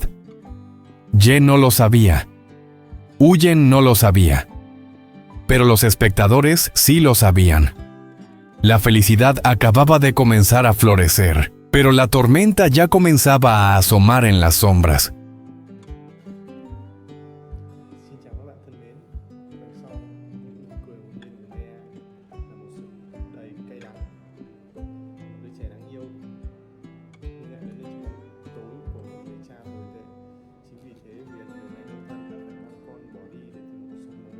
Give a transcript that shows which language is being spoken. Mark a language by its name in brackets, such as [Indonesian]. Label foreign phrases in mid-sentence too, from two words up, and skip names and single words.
[Spanish] Ye no lo sabía. Huyen no lo sabía. Pero los espectadores sí lo sabían. La felicidad acababa de comenzar a florecer, pero la tormenta ya comenzaba a asomar en las sombras. [Vietnamese] Xin chào các bạn thân mến. Đằng sau những nụ cười hồn nhiên của Lea là một sự đầy cay đắng. Một đứa trẻ đáng yêu nhưng lại là đứa trẻ tối của một người cha tồi tệ. Chính vì thế Huyền, người mẹ đơn thân, đã phải mang con bỏ đi để tìm cuộc sống mới.